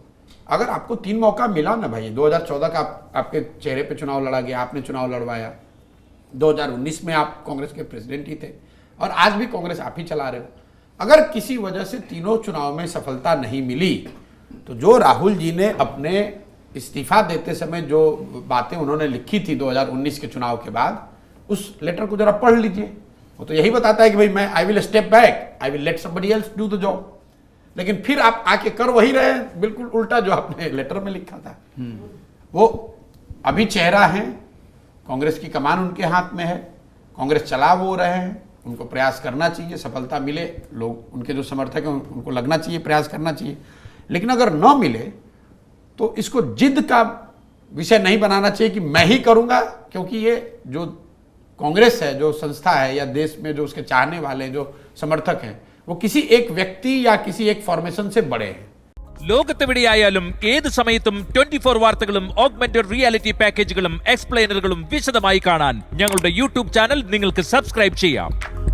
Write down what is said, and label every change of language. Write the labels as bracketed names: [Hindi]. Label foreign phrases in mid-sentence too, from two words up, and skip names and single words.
[Hindi] अगर आपको 3 मौका मिला ना भाई, 2014 का आपके चेहरे पे चुनाव लड़ा गया, आपने चुनाव लड़वाया, 2019 में आप कांग्रेस के प्रेसिडेंट ही थे, और आज भी कांग्रेस आप ही चला रहे हो. अगर किसी वजह से तीनों चुनाव में सफलता नहीं मिली, तो जो राहुल जी ने अपने इस्तीफा देते समय जो बातें उन्होंने लिखी थी 2019 के चुनाव के बाद, उस लेटर को जरा पढ़ लीजिए. वो तो यही बताता है कि भाई मैं [English] I will step back, I will let somebody else do the job. [Hindi] लेकिन फिर आप आके कर वही रहे हैं, बिल्कुल उल्टा जो आपने लेटर में लिखा था. वो अभी चेहरा है, कांग्रेस की कमान उनके हाथ में है, कांग्रेस चला वो रहे हैं, उनको प्रयास करना चाहिए, सफलता मिले, लोग उनके जो समर्थक हैं उनको लगना चाहिए, प्रयास करना चाहिए. लेकिन अगर न मिले तो इसको जिद का विषय नहीं बनाना चाहिए कि मैं ही करूंगा, क्योंकि ये जो कांग्रेस है, जो संस्था है, या देश में जो उसके चाहने वाले जो समर्थक हैं, वो किसी एक व्यक्ति या किसी एक फॉर्मेशन से बड़े हैं. [Malayalam] ലോകത്തെവിടെയായാലും ഏത് സമയത്തും 24 വാർത്തകളും [English] augmented reality [Malayalam] പാക്കേജുകളും എക്സ്പ്ലെയിനറുകളും വിശദമായി കാണാൻ ഞങ്ങളുടെ [English] YouTube channel [Malayalam] നിങ്ങൾക്ക് സബ്സ്ക്രൈബ് ചെയ്യാം.